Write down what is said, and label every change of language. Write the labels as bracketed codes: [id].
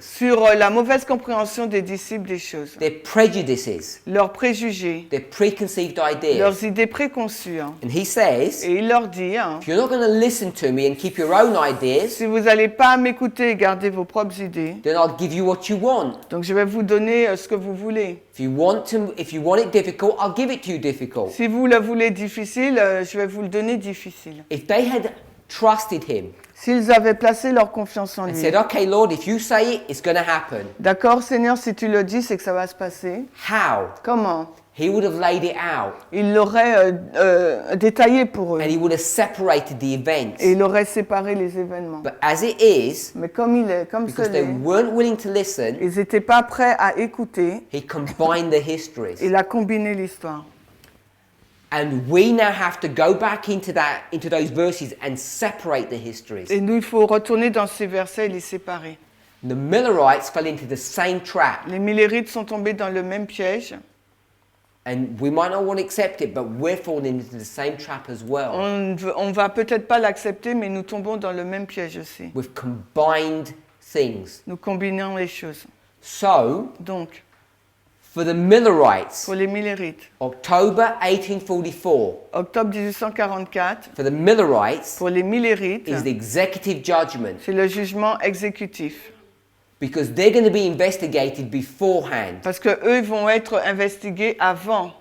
[fr] sur la mauvaise compréhension des disciples des choses, [en] their prejudices, [fr] leurs préjugés, [en] their preconceived ideas. [fr] leurs idées préconçues. [en] And he says, [fr] Et il leur dit, [en] if you're not going to listen to me and keep your own ideas, [fr] si vous n'allez pas m'écouter et garder vos propres idées, [en] then I'll give you what you want. [fr] donc je vais vous donner ce que vous voulez. [en] If you want it difficult, I'll give it to you difficult. [fr] Si vous le voulez difficile, je vais vous le donner difficile. [en] If they had trusted him [fr] S'ils avaient placé leur confiance en [en] and [fr] lui. [en] said, okay, Lord, if you say it, it's going to happen. [fr] D'accord, Seigneur, si tu le dis, c'est que ça va se passer. [en] How? [fr] Comment? [en] He would have laid it out [fr] Il l'aurait détaillé pour eux. [en] and he would have separated the events. [fr] Et il aurait séparé les événements. [en] But as it is, [fr] Mais comme [en] because [fr] ce [en] they [fr] l'est, [en] weren't willing to listen, [fr] ils n'étaient pas prêts à écouter. [en] he combined the histories. [fr] Il a combiné l'histoire. [en] And we now have to go back into those verses and separate the histories. [fr] Et nous, il faut retourner dans ces versets et les séparer. [en] The Millerites fell into the same trap. [fr] Les Millérites sont tombés dans le même piège. [en] And we might not want to accept it, but we're falling into the same trap as well. [fr] On va peut-être pas l'accepter, mais nous tombons dans le même piège aussi. [en] We've combined things. [fr] Nous combinons les choses. [en] So, [fr] Donc, [en] for the Millerites, [fr] pour les Millérites, [en] October 1844, [fr] octobre 1844, [en] for the Millerites, [fr] pour les Millérites, [en] is the executive judgment. [fr] c'est le jugement exécutif. [en] Because they're going to be investigated beforehand. [fr] Parce que eux vont être investigués avant.